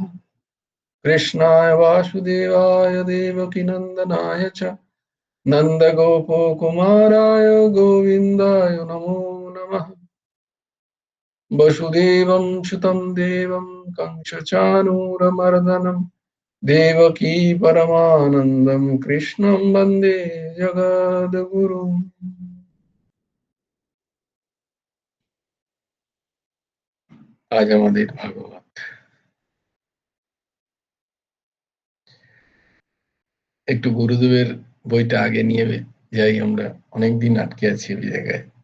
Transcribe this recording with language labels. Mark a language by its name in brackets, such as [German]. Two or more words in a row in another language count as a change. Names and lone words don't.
[Sanskrit] कृष्णाय वासुदेवाय देवकीनन्दनाय च नन्दगोपकुमाराय गोविन्दाय नमो नमः। वसुदेवं सुतं देवं कंसचाणूरमर्दनं देवकी परमानन्दं कृष्णं वन्दे जगद्गुरुम्। [Bangla] আজ আমাদের ভাগবত একটু গুরুদেবের বইটা আগে নিয়ে যাই, আমরা অনেকদিন আটকে আছি ওই জায়গায়।